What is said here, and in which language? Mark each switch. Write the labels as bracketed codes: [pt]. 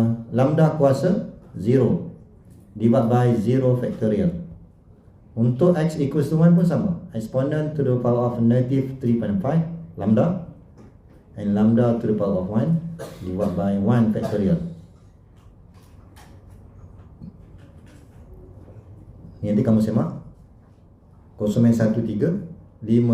[en] Lambda kuasa 0 divided by 0 factorial. [ms] Untuk x [en] equals to [ms] 1 pun sama. [en] Exponent to the power of negative 3.5 lambda and lambda to the power of 1 divided by 1 factorial. [ms] Ni nanti kamu semak 0.1359.